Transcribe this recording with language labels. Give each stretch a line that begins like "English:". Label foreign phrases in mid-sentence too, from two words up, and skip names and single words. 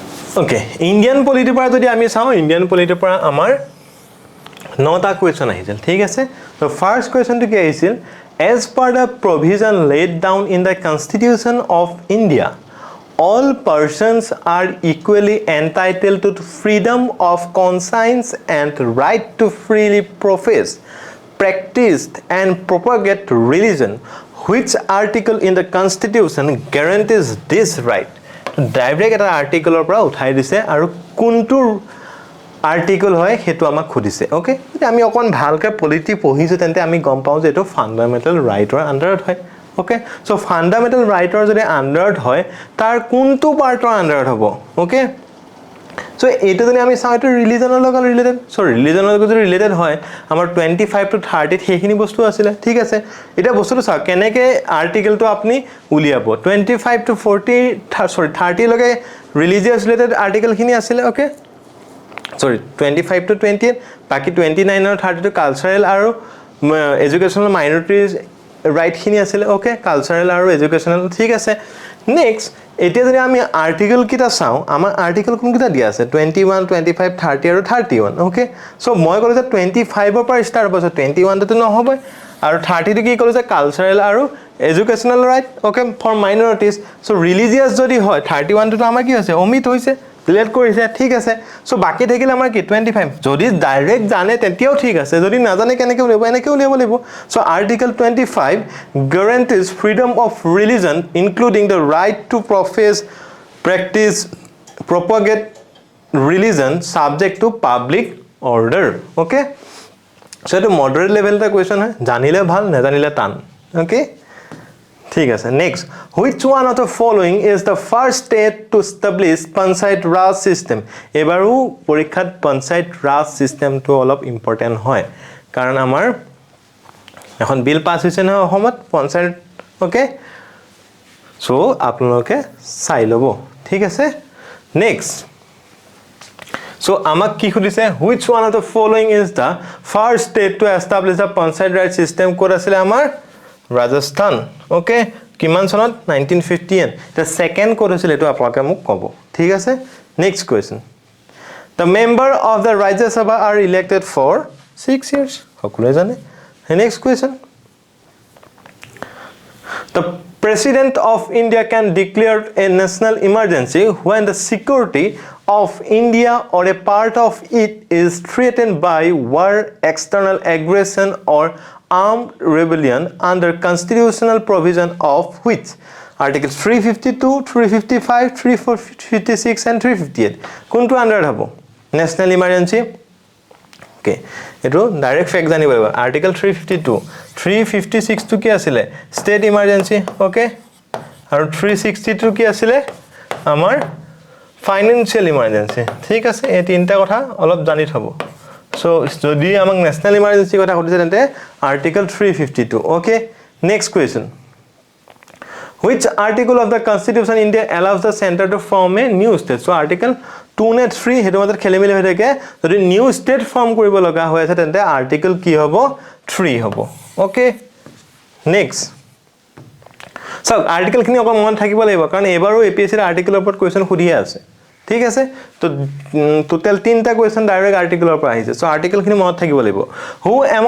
Assamese: ওকে ইণ্ডিয়ান পলিটিৰ পৰা যদি আমি চাওঁ ইণ্ডিয়ান পলিটিৰ পৰা আমাৰ 9টা কোৱেশ্চন আহিছিল ঠিক আছে তো ফাৰ্স্ট কোৱেশ্চনটো কি আহিছিল
English: as per the provision laid down in the constitution of India all persons are equally entitled to freedom of conscience and right to freely profess practice and propagate religion which article in the constitution guarantees this right
Assamese: ডাইৰেক্ট এটা আৰ্টিকলৰ পৰা উঠাই দিছে আৰু কোনটো আৰ্টিকল হয় হেতু আমাক খুদিছে ওকে যদি আমি অকন ভালকে পলিটি পঢ়িছো তেন্তে আমি গম পাও যে এটো ফান্ডামেন্টাল ৰাইটৰ আন্ডাৰত হয় ওকে সো ফান্ডামেন্টাল ৰাইটৰ যদি আন্ডাৰত হয় তাৰ কোনটো পাৰ্টৰ আন্ডাৰত হ'ব ওকে সো এটো যদি আমি চাও এটো ৰিলিজনৰ লগত ৰিলেটেড সো ৰিলিজনৰ লগত যদি ৰিলেটেড হয় আমাৰ 25 to 30 হেখিনি বস্তু আছিল ঠিক আছে এটা বস্তুটো চাও কেনেকে আৰ্টিকলটো আপুনি উলিয়াব 25 to 30 লগে ৰিলিজিয়াছ ৰিলেটেড আৰ্টিকল খিনি আছিল
English: okay sorry
Assamese: 25 to 28 বাকি 29 আৰু 30 to কালচাৰেল আৰু
English: educational minorities right
Assamese: খিনি আছিল ওকে কালচাৰেল আৰু এডুকেশনাল ঠিক আছে নেক্সট এতিয়া যদি আমি আৰ্টিকল কিটা চাও আমাৰ আৰ্টিকল কোন কিটা দিয়া আছে 21 25 30 আৰু 31 ওকে সো মই কলো যে 25 ৰ পৰা ষ্টাৰ্ট হ'ব 21 টো নহব আৰু 30 টো কি কলো যে কালচাৰেল আৰু এডুকেশনাল ৰাইট
English: okay for minorities
Assamese: সো ৰিলিজিয়াছ যদি হয় 31 টো আমাৰ কি হৈছে অমিত হৈছে ডিলিট কৰিছে ঠিক আছে সো বাকি থাকিল আমাৰ কি 25 যদি ডাইৰেক্ট জানে তেতিয়াও ঠিক আছে যদি না জানে কেনেকে উলিয়াব এনেকে উলিয়াব লাগিব সো আৰ্টিকল 25
English: guarantees freedom of religion including the right to profess practice propagate religion subject to public order okay
Assamese: সো এটো
English: moderate level
Assamese: এটা কোৱেশ্চন হয় জানিলে ভাল না জানিলে টান okay ঠিক আছে নেক্সট
English: which one of the following is the first state to establish panchayat raj system
Assamese: এবাৰো পৰীক্ষাত
English: panchayat raj system
Assamese: টো অলপ ইম্পৰ্টেন্ট হয় কাৰণ আমাৰ এখন বিল পাস হৈছে না অসমত panchayat ওকে সো আপোনালোকে চাই লব ঠিক আছে নেক্সট So আমাক কি খুদিছে
English: which one of the following is the first state to establish a panchayat raj system
Assamese: কোড আছিল আমাৰ Rajasthan okay কিমান সনত 1950
English: the second
Assamese: কোড আছিল এটো আপোনালোকে মোক কব ঠিক আছে
English: next question the member of the Rajya Sabha are elected for 6 years
Assamese: সকলে জানে
English: next question the President of India can declare a national emergency when the security of India or a part of it is threatened by war, external aggression or armed rebellion under constitutional provision of which Articles 352, 355, 356
Assamese: and 358 কোনটো আন্ডাৰ হ'ব
English: national emergency okay
Assamese: এটো
English: direct fact
Assamese: জানিব লাগিব আৰ্টিকল 352 356 টো কি আছিল
English: state emergency
Assamese: ওকে আৰু 362 কি আছিল আমাৰ
English: financial emergency
Assamese: ঠিক আছে এই তিনটা কথা অলপ জানি থব সো যদি আমাক
English: national emergency
Assamese: কথা কৈছে তেন্তে আৰ্টিকল 352
English: okay next question which article of the constitution India allows the center to form a new state so article 2 net 3
Assamese: হেতু মতে খেলিমেলি হৈ থাকে যদি
English: new state form
Assamese: কৰিব লগা হৈ আছে তেন্তে আৰ্টিকল কি হ'ব 3 হ'ব
English: okay next so article
Assamese: খিনি অকল মন থাকিব লাগিব কাৰণ এবাৰো এপিএসসি ৰ আৰ্টিকলৰ ওপৰত কোৱেশ্চন খুদিয়া আছে ঠিক আছে তো টোটাল 3টা কোৱেশ্চন ডাইৰেক্ট আৰ্টিকলৰ পৰা আহিছে সো আৰ্টিকল খিনি মনত থাকিব লাগিব
English: who among